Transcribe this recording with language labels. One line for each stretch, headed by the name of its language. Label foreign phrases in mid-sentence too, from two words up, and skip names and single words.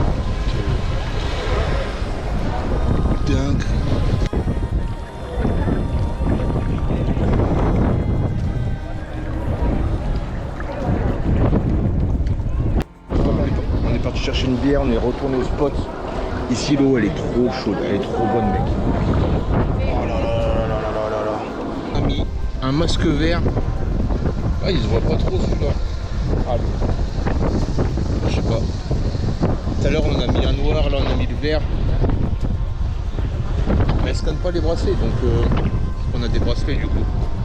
French: Dingue. On est parti chercher une bière, on est retourné au spot. Ici l'eau elle est trop chaude, elle est trop bonne mec. Oh là là là là là là là là. On a mis un masque vert. Ah il se voit pas trop celui-là. Ah je sais pas. Tout à l'heure on a mis un noir, là on a mis le vert. Mais elle scanne pas les bracelets donc on a des bracelets du coup.